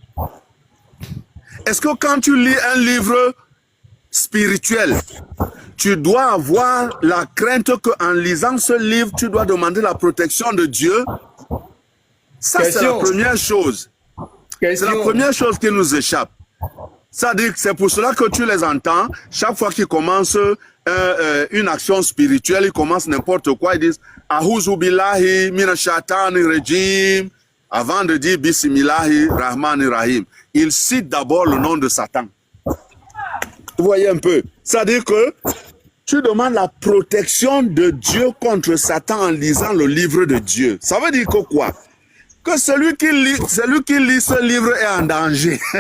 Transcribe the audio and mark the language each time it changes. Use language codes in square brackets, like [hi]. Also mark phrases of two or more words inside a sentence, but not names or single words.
[fr] Est-ce que quand tu lis un livre spirituel, tu dois avoir la crainte qu'en lisant ce livre, tu dois demander la protection de Dieu? Ça, c'est la première chose. C'est la première chose qui nous échappe. C'est-à-dire que c'est pour cela que tu les entends, chaque fois qu'ils commencent une action spirituelle, ils commencent n'importe quoi, ils disent « [ar] أعوذ بالله من الشيطان الرجيم [fr] » avant de dire « [ar] بسم الله الرحمن الرحيم ». [fr] Ils citent d'abord le nom de Satan. Vous voyez un peu. C'est-à-dire que tu demandes la protection de Dieu contre Satan en lisant le livre de Dieu. Ça veut dire que quoi? Que celui qui lit ce livre est en danger.